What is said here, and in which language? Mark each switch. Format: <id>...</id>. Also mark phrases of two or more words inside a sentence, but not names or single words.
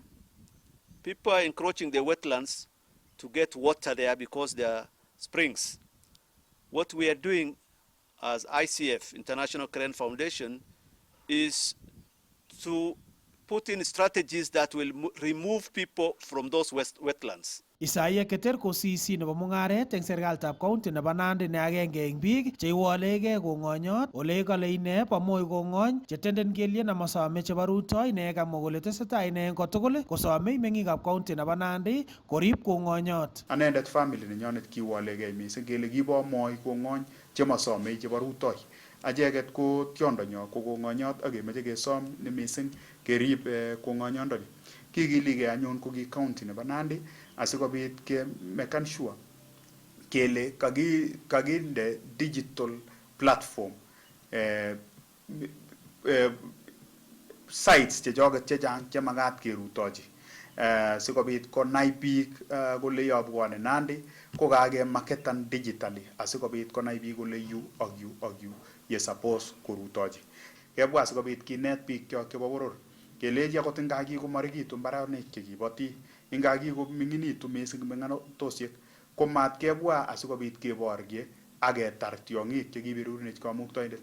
<en>People are encroaching the wetlands to get water there because there are springs. What we are doing as ICF, International Crane Foundation, is to put in strategies that will remove people from those wetlands.</en> <kln>Isaiah Keter ko CC nebo mung'aret eng serikalitab county nebo Nandi ne agenge eng biik cheiwolegei kong'onyot ole kale ine pamoi kong'ony chetenden kelyen amasome chebo rutoi ne kamwa kole tesetai ine eng kotugul kosomei meng'ikab county nebo Nandi korib kong'onyot. Anendet family nenyonet kiwolegei missing kele kibomoi kong'ony chemasomei chebo rutoi. Acheket ko tiondonyo ko kong'onyot ak kemeche kesom ne missing kerib kong'onyondoni. Kikiligei anyun ko ki county nebo Nandi asikobit ke</kln> <en>make sure</en> <kln>kele kakinde</kln> <en>digital platform sites</en> <kln>chechoket chechang chemakat kerutochi sikobit konai biik kole yobwone Nandi ko kakemarketan digitally asikobit konai biik kole yu ak yu ak yu ye suppose korutochi. Kebwa sikobit kinet biik kyok chebo boror kelechi akot ngakikomarikitu mbaronik chekiboti ngakiko missing meng'atosiek ko mat kebwa asikobit keborye ak ketar tiong'ik chekiberurunech kamuktoindet.</kln>